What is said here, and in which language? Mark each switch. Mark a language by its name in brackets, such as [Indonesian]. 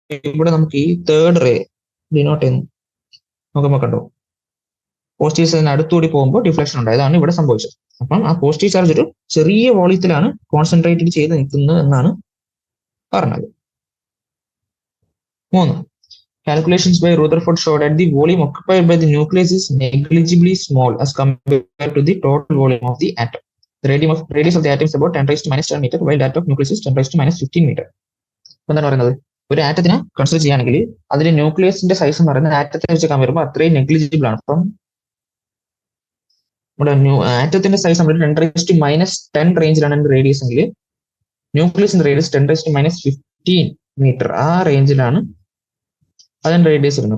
[Malayalam] ഇവിടെ നമുക്ക് ഈ തേർഡ് റേ ഡിനോട്ട് ചെയ്യുന്നു നോക്കുമ്പോൾ കണ്ടോ പോസിറ്റീവ് ചാർജിന് അടുത്തുകൂടി പോകുമ്പോൾ ഡിഫ്ലക്ഷൻ ഉണ്ടായതാണ് ഇവിടെ സംഭവിച്ചത്. അപ്പം ആ പോസിറ്റീവ് ചാർജ് ഒരു ചെറിയ വോളിയത്തിലാണ് കോൺസെൻട്രേറ്റ് ചെയ്ത് നിൽക്കുന്നത് എന്നാണ് പറഞ്ഞത്. [English] 3. Calculations by Rutherford showed that the volume occupied by the nucleus is negligibly small as compared to the total volume of the atom. The radius of the atom is about 10 raised to minus 10 meter, while that of nucleus is 10 raised to minus 15 meter. [Malayalam] എന്താണ് പറയുന്നത് ഒരു ആറ്റത്തിനെ consider ചെയ്യുകയാണെങ്കിൽ അതിന്റെ ന്യൂക്ലിയസിന്റെ size എന്ന് പറയുന്നത് ആറ്റത്തിനെ വെച്ച് compare അത്രയും negligible ആണ്. അപ്പം നമ്മുടെ ആറ്റത്തിന്റെ സൈസ് നമ്മൾ [English] 10 raised to minus 10 [Malayalam] റേഞ്ചിലാണ് റേഡിയസ് എങ്കിൽ ന്യൂക്ലിയസിന്റെ radius [English] 10 raised to minus 15 [Malayalam] metre ആ റേഞ്ചിലാണ് അതിന്റെ റേഡിയസ് വരുന്നത്.